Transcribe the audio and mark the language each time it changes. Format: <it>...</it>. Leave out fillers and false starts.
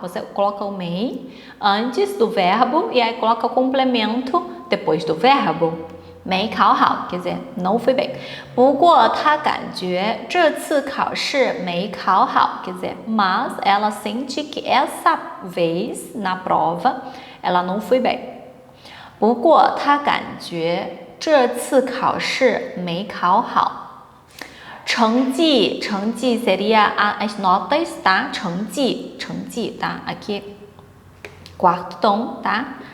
<pt>Você coloca o 没 antes do verbo e aí coloca o complemento depois do verbo. 没考好 quer dizer, não foi bem.</pt> <zh>不过她感觉这次考试没考好</zh> <pt>quer dizer, mas ela sente que essa vez na prova ela não foi bem.</pt> <zh>不过她感觉这次考试没考好.</zh> <pt>成绩 seria as notas, tá? 成绩, tá? Aqui, quarto tom, tá?</pt>